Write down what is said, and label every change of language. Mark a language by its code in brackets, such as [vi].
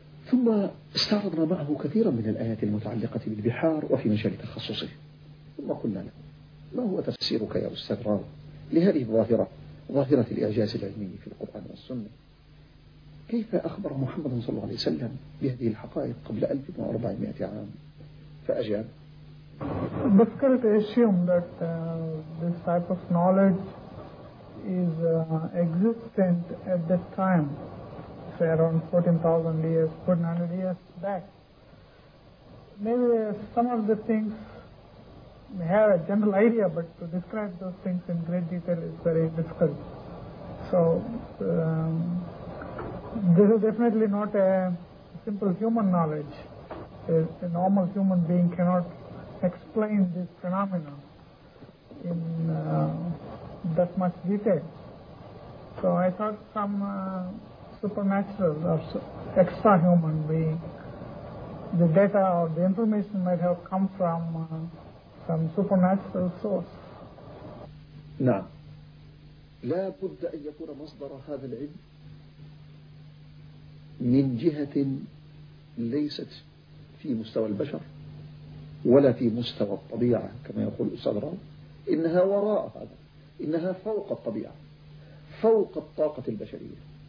[ar] ثم استعرضنا معه كثيرا من الآيات المتعلقة بالبحار وفي مجال تخصصه. ثم قلنا له ما هو تفسيرك يا أستاذ راو لهذه الظاهرة ظاهرة الإعجاز العلمي في القرآن والسنة؟ كيف أخبر محمد صلى الله عليه وسلم بهذه الحقائق قبل 1400 عام؟ فأجاب [en] difficult to assume that this type of knowledge is existent at that time, say around 14,000 years, 1400 years back. Maybe some of the things may have a general idea, but to describe those things in great detail is very difficult. So this is definitely not a simple human knowledge. A normal human being cannot explain this phenomenon in that much detail. So I thought some supernatural or extra human being, the data or the information might have come from some supernatural source. [ar] نعم لا بد أن يكون مصدر هذا العلم من جهة ليست في مستوى البشر ولا في مستوى الطبيعة كما يقول الأستاذ راو. إنها وراء هذا، إنها فوق الطبيعة، فوق الطاقة البشرية.